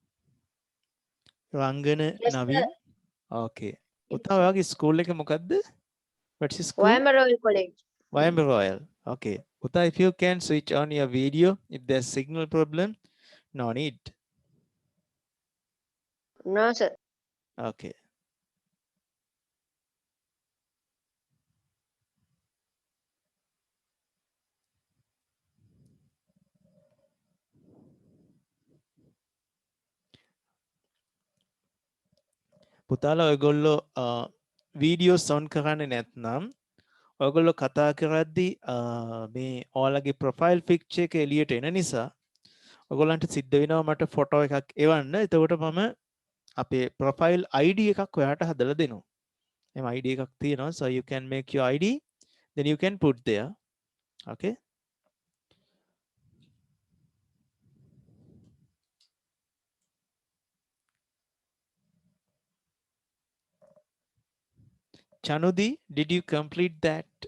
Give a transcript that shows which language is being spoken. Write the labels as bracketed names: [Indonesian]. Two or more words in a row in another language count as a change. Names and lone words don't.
[English] Rangana Yes, Naveen. sir. [Sinhala] Okay. පුතා ඔයාගේ ස්කූල් එක මොකද්ද? [English] What's your school? Wyoming Royal College. Wyoming Royal. Okay. Uta, if you can switch on your video, if there's signal problem, no need. No, sir. Okay. [Sinhala] පුතාලා ඔයගොල්ලෝ [English] videos on [Sinhala] කරන්නේ නැත්නම් ඔයගොල්ලෝ කතා කරද්දී මේ ඔයාලගේ [English] profile picture [Sinhala] එක එළියට එන නිසා ඔයගොල්ලන්ට සිද්ධ වෙනවා මට ෆොටෝ එකක් එවන්න. එතකොට මම අපේ [English] profile ID [Sinhala] එකක් ඔයාට හදලා දෙනවා. එම ID එකක් තියෙනවා. [English] So you can make your ID, then you can put there. Okay. Chanudi, did you complete that?